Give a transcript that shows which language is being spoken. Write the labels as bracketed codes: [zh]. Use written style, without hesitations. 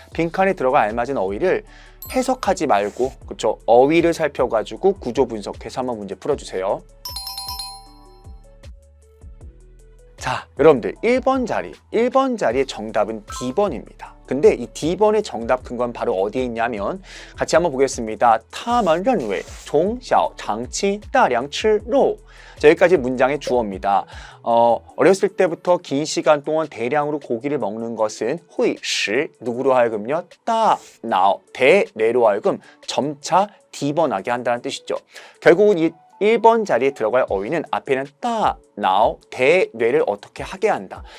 [ko] 빈칸에 들어가 알맞은 어휘를 해석하지 말고, 그렇죠? 어휘를 살펴가지고 구조 분석해서 한번 문제 풀어주세요. 자, 여러분들 1번 자리의 정답은 D번입니다. 근데 이 D번의 정답 근거는 바로 어디에 있냐면 같이 한번 보겠습니다. [zh] 他们认为从小长期大量吃肉. [ko] 자, 여기까지 문장의 주어입니다. 어렸을 때부터 긴 시간 동안 대량으로 고기를 먹는 것은 [zh] 会使 [ko] 누구로 하여금요? 大脑 대뇌로 하여금 점차 D번하게 한다는 뜻이죠. 결국은 이 1번 자리에 들어갈 어휘는 앞에는 따, 나오, 대뇌를 어떻게 하게 한다.